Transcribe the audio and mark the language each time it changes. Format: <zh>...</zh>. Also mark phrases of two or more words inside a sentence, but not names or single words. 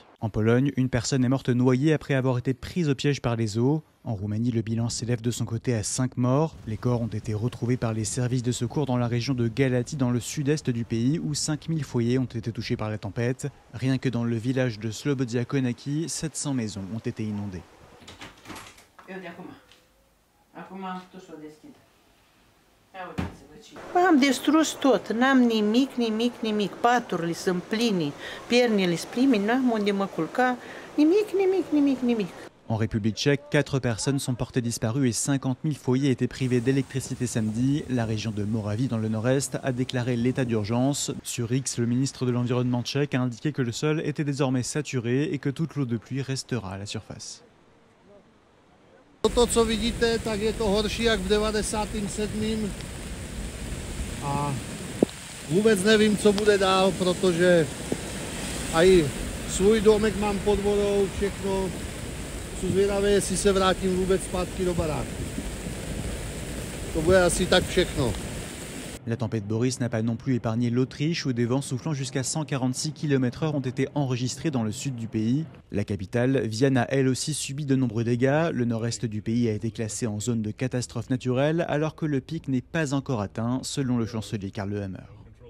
<fr>En Pologne, une personne est morte noyée après avoir été prise au piège par les eaux. En Roumanie, le bilan s'élève de son côté à 5 morts. Les corps ont été retrouvés par les services de secours dans la région de Galatie, dans le sud-est du pays, où 5000 foyers ont été touchés par la tempête. Rien que dans le village de Slobodia Konaki, 700 maisons ont été inondées.</fr> <ro>Am distrus tot, n-am nimic, paturile sunt pline, piernele sunt pline, n-am unde mă culca, nimic.</ro> <fr>En République tchèque, 4 personnes sont portées disparues et 50 000 foyers étaient privés d'électricité samedi. La région de Moravie, dans le nord-est, a déclaré l'état d'urgence. Sur X, le ministre de l'Environnement tchèque a indiqué que le sol était désormais saturé et que toute l'eau de pluie restera à la surface.</fr> <cs>To, co vidíte, tak je to horší jak v 97. A vůbec nevím, co bude dál, protože aj svůj domek mám pod vodou, všechno. Jsem zvědavý, jestli se vrátím vůbec zpátky do baráku. To bude asi tak všechno.</cs> <fr>La tempête Boris n'a pas non plus épargné l'Autriche où des vents soufflant jusqu'à 146 km/h ont été enregistrés dans le sud du pays. La capitale, Vienne, a elle aussi subi de nombreux dégâts. Le nord-est du pays a été classé en zone de catastrophe naturelle alors que le pic n'est pas encore atteint, selon le chancelier Karl Nehammer.</fr>